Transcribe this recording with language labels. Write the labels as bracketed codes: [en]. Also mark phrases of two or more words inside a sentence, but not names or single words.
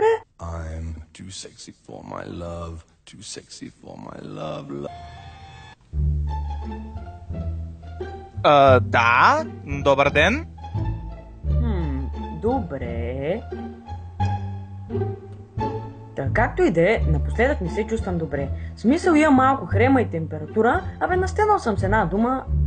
[en] I'm too sexy for my love, too sexy for my love. [bg] Да, добър ден. Добре. Както и да е, напоследък не се чувствам добре. В смисъл имам малко хрема и температура, настенал съм с една дума.